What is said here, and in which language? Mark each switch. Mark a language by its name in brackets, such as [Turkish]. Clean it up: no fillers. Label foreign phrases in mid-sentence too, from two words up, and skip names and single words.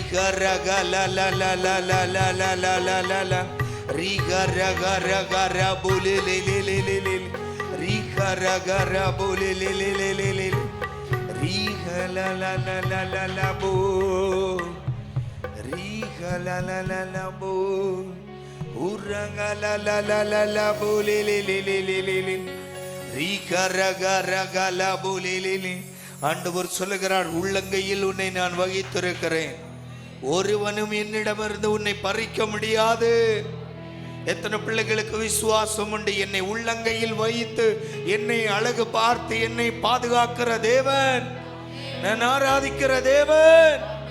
[Tamil] raga la la la la la la la la la la la. Riga raga raga rabule le le le le le. Riga raga rabule le le le le le. Riga la la la la la la bo. Riga la la la la bo. Uranga la la la la la bo le le le le le le. Riga raga raga la bo le le le. ஆண்டவர் சொல்லுகிறார், உள்ளங்கையில் உன்னை நான் வகித்திருக்கிறேன், ஒருவனும் என்னிடமிருந்து உன்னை பறிக்க முடியாது. எத்தனை பிள்ளைகளுக்கு விசுவாசம் உண்டு? என்னை உள்ளங்கையில் வைத்து என்னை அழகு பார்த்து என்னை பாதுகாக்கிற தேவன், நான் ஆராதிக்கிற தேவன்.